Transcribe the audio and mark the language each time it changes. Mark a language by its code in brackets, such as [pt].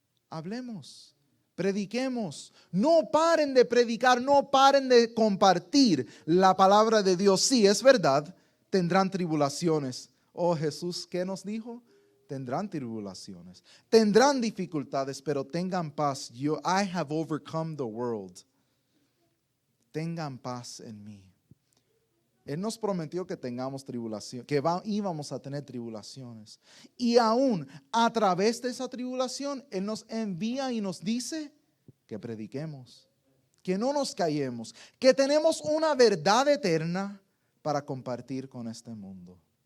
[es] Hablemos, prediquemos. No paren de predicar, no paren de compartir la palabra de Dios. Sí, es verdad, tendrán tribulaciones. Oh, Jesús, ¿qué nos dijo? Tendrán tribulaciones, tendrán dificultades, pero tengan paz. [en] I have overcome the world. [es] Tengan paz en mí. Él nos prometió que tengamos tribulación, que íbamos a tener tribulaciones. Y aún a través de esa tribulación, Él nos envía y nos dice que prediquemos, que no nos callemos, que tenemos una verdad eterna para compartir con este mundo.